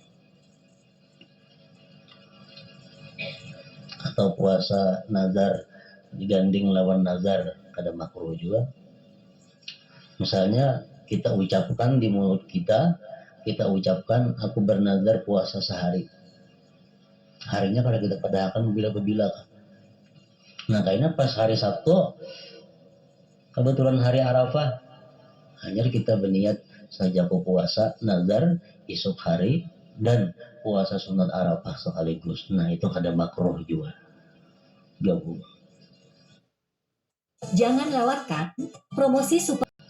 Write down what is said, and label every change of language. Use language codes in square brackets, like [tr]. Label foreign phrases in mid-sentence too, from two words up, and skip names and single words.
[bjn] Atau puasa nazar diganding lawan nazar, kada makruh juga. Misalnya kita ucapkan di mulut kita ucapkan aku bernazar puasa sehari. Harinya kada kita padahakan bila-bila. Nah, kayaknya pas hari Sabtu kebetulan hari Arafah, hanya kita berniat saja aku puasa nazar esok hari dan puasa sunat Arafah sekaligus. Nah, itu kada makruh juga. Gabung. [id] Jangan lewatkan promosi super.